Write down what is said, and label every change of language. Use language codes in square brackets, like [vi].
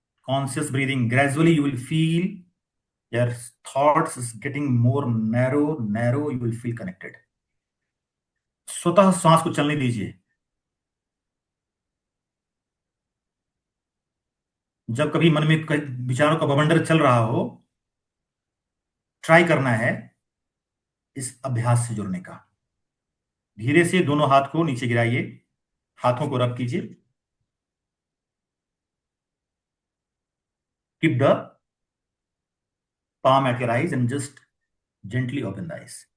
[en] Conscious breathing. Gradually, you will feel your thoughts is getting more narrow. You will feel connected. [hi] स्वतः सांस को चलने दीजिए। जब कभी मन में विचारों का बवंडर चल रहा हो, ट्राई करना है इस अभ्यास से जुड़ने का। धीरे से दोनों हाथ को नीचे गिराइए, हाथों को रब कीजिए। [en] Keep the palm at your eyes and just gently open the eyes.